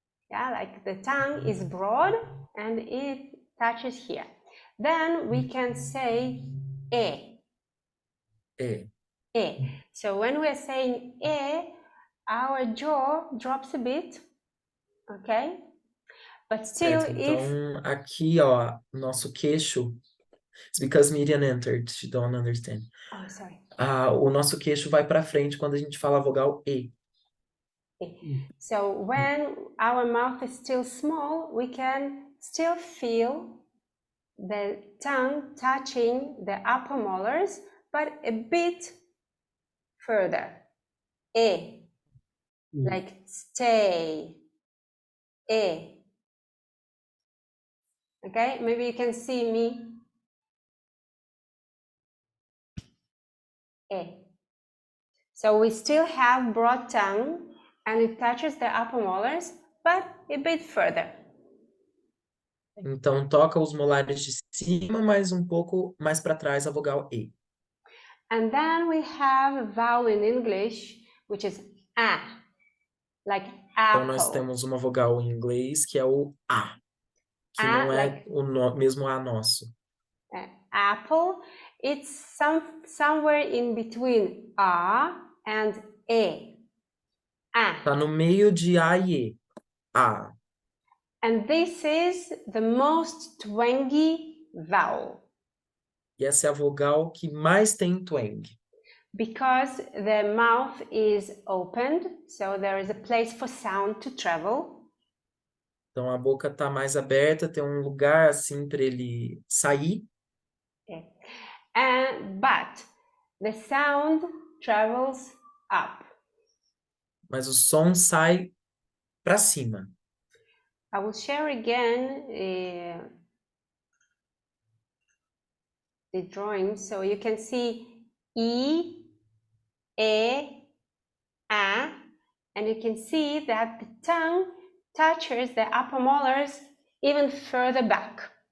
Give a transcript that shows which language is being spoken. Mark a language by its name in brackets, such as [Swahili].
[English] Yeah, like the tongue is broad and it touches here. Then we can say E. E. E. So when we're saying E, our jaw drops a bit, okay? But still, [Portuguese] Certo. [English] if... [Portuguese] Então, aqui, ó, nosso queixo. [English] It's because Miriam entered, she don't understand. Oh, sorry. [Portuguese] O nosso queixo vai para frente quando a gente fala a vogal E. [English] So when our mouth is still small, we can still feel the tongue touching the upper molars, but a bit further. E. Like stay. E. Okay, maybe you can see me. E. So we still have broad tongue and it touches the upper molars, but a bit further. [Portuguese] Então, toca os molares de cima, mas um pouco mais para trás a vogal E. [English] And then we have a vowel in English, which is A, like apple. [Portuguese] Então, nós temos uma vogal em inglês que é o A, que não é [English] like, [Portuguese] o mesmo A nosso. [English] Apple, it's somewhere in between A and E. A. [Portuguese] Tá no meio de A e E. A. [English] And this is the most twangy vowel. [Portuguese] E essa é a vogal que mais tem twang. [English] Because the mouth is opened, so there is a place for sound to travel. [Portuguese] Então a boca tá mais aberta, tem um lugar assim para ele sair. [English] But the sound travels up. [Portuguese] Mas o som sai para cima. [English] I will share again the drawing so you can see E, E, A, and you can see that the tongue touches the upper molars even further back.